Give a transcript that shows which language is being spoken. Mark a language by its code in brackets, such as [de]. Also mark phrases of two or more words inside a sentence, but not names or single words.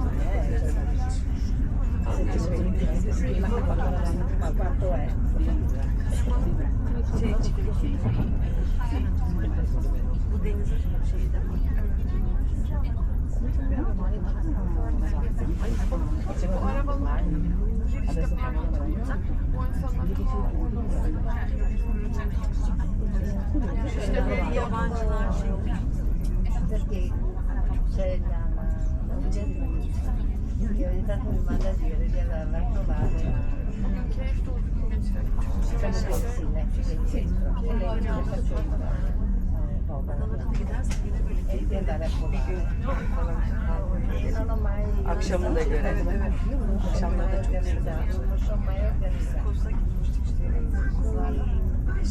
[tr] Bu denizin şeyi de mi? Bu arabaların girişte parmak olacak. Bu insanlar İşte böyle yabancılar şey. [it] Perché c'è che ogni tanto mi manda a dire di averla trovata [tr] keyif dolu bir geçirelim. Akşamını da görelim. Akşamları da çok güzel. Kosta gitmiştik işte.